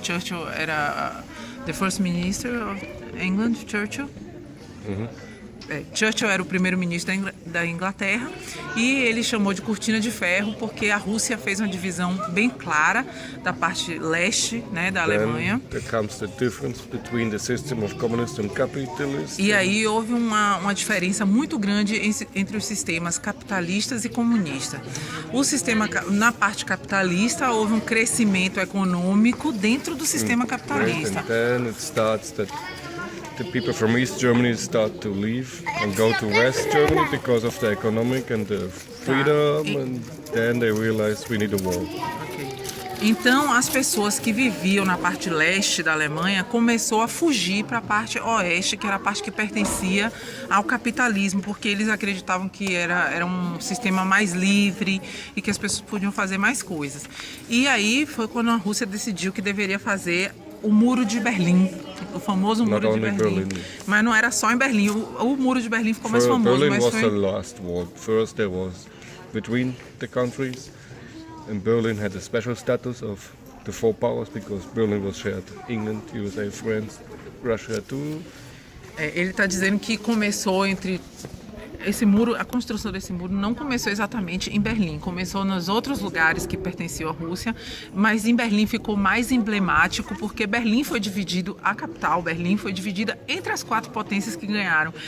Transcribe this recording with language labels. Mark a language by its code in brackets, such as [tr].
[en] Churchill [pt] era [en] the first minister of England, Churchill. [pt] Churchill era o primeiro-ministro da Inglaterra e ele chamou de cortina de ferro porque a Rússia fez uma divisão bem clara da parte leste, né, da Alemanha. [en] Then there comes the difference between the system of communist and capitalist. [pt] E aí houve uma diferença muito grande entre os sistemas capitalistas e comunistas. O sistema, na parte capitalista, houve um crescimento econômico dentro do sistema capitalista. [en] And then it starts that the people from East Germany start to leave and go to West Germany because of the economic and the freedom, and then they realize we need a wall. [pt] Então, as pessoas que viviam na parte leste da Alemanha começou a fugir para a parte oeste, que era a parte que pertencia ao capitalismo, porque eles acreditavam que era um sistema mais livre e que as pessoas podiam fazer mais coisas. E aí foi quando a Rússia decidiu que deveria fazer o Muro de Berlim, o famoso Muro de Berlim. Mas não era só em Berlim, o Muro de Berlim ficou mais famoso. [en] Berlin [pt] mas [en] was [pt] foi... [en] the last wall. First there was between the countries, and Berlin had a special status of the four powers because Berlin was shared England, USA, France, Russia too. [pt] Ele está dizendo que começou entre esse muro, a construção desse muro não começou exatamente em Berlim, começou nos outros lugares que pertenciam à Rússia, mas em Berlim ficou mais emblemático porque Berlim foi dividido, a capital, Berlim foi dividida entre as 4 potências que ganharam.